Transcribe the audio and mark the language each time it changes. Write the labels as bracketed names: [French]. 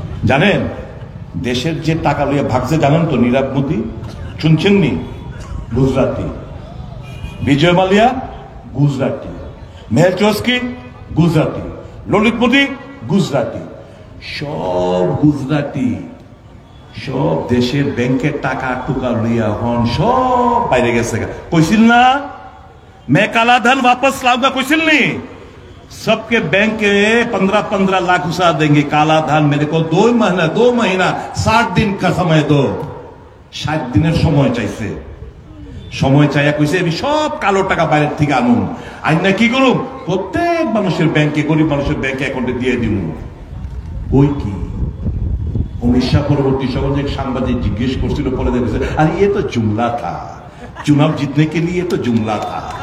[Bangla] জানেন দেশের যে টাকা লইয়া ভাগছে, জানেন তো? নীরব মোদী, শুনছেননি? গুজরাটি। বিজয় মালিয়া গুজরাটি, মেহের চৌস্কি গুজরাটি, ললিত মোদী গুজরাটি, সব গুজরাটি। সব দেশের ব্যাংকের টাকা টুকা লইয়া হন সব বাইরে গেছে। কইছিল না [Hindi] मैं काला धन वापस लाऊंगा? कौशल नहीं। सबके बैंक के 15-15 लाख घुसा देंगे। काला धन मेरे को 2 महीना 60 दिन का समय दो। [Bangla] 60 দিনের সময় চাইছে। সময় চাইয়া কইছে আমি সব কালো টাকা বাইরের থেকে আনুন, আইন না কি করুন, প্রত্যেক মানুষের ব্যাংকে, গরিব মানুষের ব্যাংকে অ্যাকাউন্টে দিয়ে দিন। ওই কি অমিত শাহ পরবর্তী সময় एक সাংবাদিক জিজ্ঞেস করছিল, পরে দেখেছে আরে [Hindi] ये तो जुमला था, चुनाव जीतने के लिए तो जुमला था।